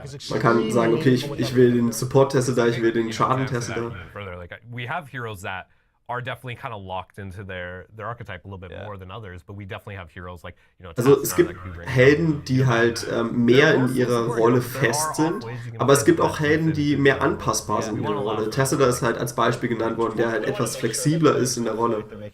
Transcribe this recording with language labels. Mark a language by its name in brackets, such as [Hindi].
[German] Man kann sagen, okay, ich will den Support-Tassadar, ich will den Schaden-Tassadar. [English] We have heroes that are definitely kind of locked into their archetype a little bit more than others, but we definitely have heroes like, [German] Also es gibt Helden, die halt mehr in ihrer Rolle fest sind, aber es gibt auch Helden, die mehr anpassbar sind in ihrer Rolle. Tassadar ist halt als Beispiel genannt worden, der halt etwas flexibler ist in der Rolle.